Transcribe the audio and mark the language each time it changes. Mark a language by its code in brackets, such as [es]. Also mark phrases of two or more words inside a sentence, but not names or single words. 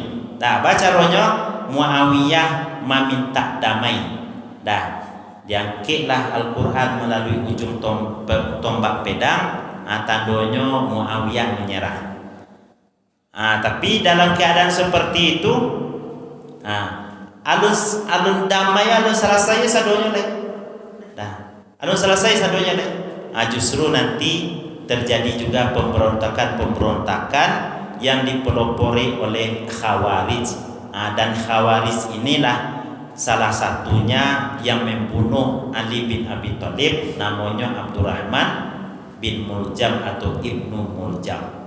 [id] Dah baca rohnya Muawiyah meminta damai. Dah diangkitlah Al-Quran melalui ujung tombak pedang. Tandanya Muawiyah menyerah. Tapi dalam keadaan seperti itu, [min] alun damai alun selesai sadonya leh. Alun selesai sadonya leh. [id] Justru nanti terjadi juga pemberontakan yang dipelopori oleh Khawarij. Dan Khawarij inilah salah satunya yang membunuh Ali bin Abi Thalib, namanya Abdurrahman bin Muljam atau Ibnu Muljam.